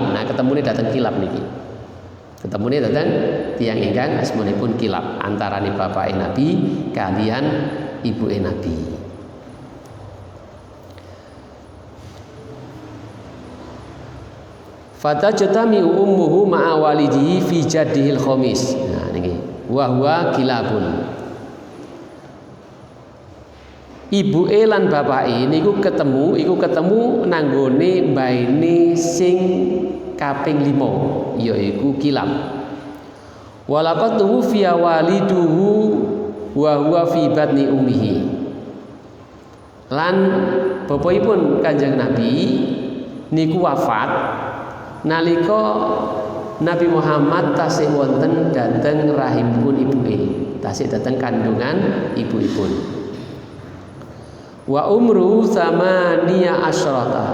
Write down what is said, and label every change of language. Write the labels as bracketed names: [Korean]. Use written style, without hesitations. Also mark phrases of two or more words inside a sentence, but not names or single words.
[Javanese] Nah, ketemune dateng Kilab niki. Ketemune dateng tiyang ingkang asmanipun Kilab, antarane bapake Nabi kalian ibuke Nabi. [Arabic] فتجتمع أمه مع والده في جده الخامس. [Javanese] Nah niki [Arabic] وهو كلاب. [Javanese] Ibuke lan bapake niku ketemu nanggone mbaine sing kaping 5 yaiku Kilab. [Arabic] ولقد توفي والده وهو في بطن أمه. [Javanese] Lan bapakipun Kanjeng Nabi niku wafat nalika Nabi Muhammad tasih wonten dhateng rahimipun ibuke, tasih dhateng kandungan ibuipun. [Arabic] وعمر ثمانية عشرة.